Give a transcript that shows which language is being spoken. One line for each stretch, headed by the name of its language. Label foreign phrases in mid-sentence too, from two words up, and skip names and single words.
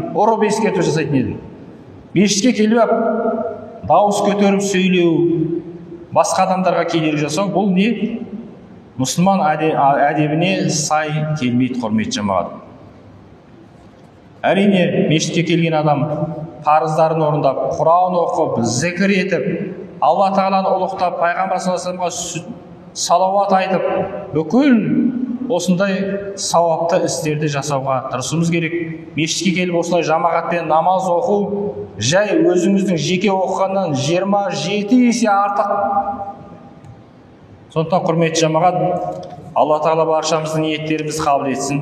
Kazakh: Ұрып ескерту жасайтын едім. Мешітке келіп дауыс көтеріп сөйлеу, басқа адамдарға кедергі жасау, бұл не? Мұсылман әдебіне сай келмейді, құрметті жамағат. Әрине, мешітке келген адам парыздарын орындап, Құран оқып, зікір етіп, Алла Тағаланы ұлықтап, пайғамбар
Arabic: صلى الله عليه وسلم
Kazakh: салауат айтып, бүкіл осындай сауапты істерді жасауға тырысуымыз керек. Мешітке келіп осылай жамағатпен намаз оқу, жай өзіңіздің жеке оқығаннан 27 есе артық. Сондықтан құрметті жамағат, Алла Тағала баршамыздың ниеттерімізді қабыл етсін.